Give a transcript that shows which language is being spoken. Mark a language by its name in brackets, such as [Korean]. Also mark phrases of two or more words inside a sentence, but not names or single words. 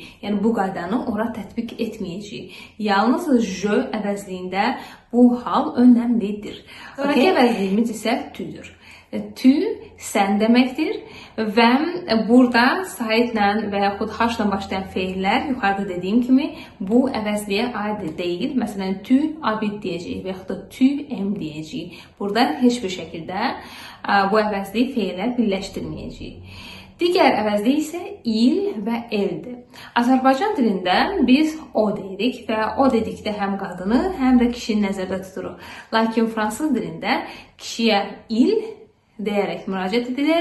[Azerbaijani] Yəni bu qaydanı ora tətbiq etməyəcəyik. Yalnız je əvəzliyində bu hal önəmlidir. Sonraki əvəzliyimiz isə tüdür. Tu sən deməkdir və burada saitlə və yaxud haşla başlayan feillər yuxarıda dediyim kimi bu əvəzliyə aid deyil. Məsələn, [French] tu habite [Azerbaijani] deyəcəyik və yaxud da [French] tu aime [Azerbaijani] deyəcəyik. Burada heç bir şəkildə bu əvəzliyi feilə birləşdirməyəcəyik. Digər əvəzlik isə il və eldir. Azərbaycan dilində biz o deyirik və o dedikdə həm qadını, həm də kişini nəzərdə tuturuq. Lakin fransız dilində kişiyə il deyərək müraciət edilir.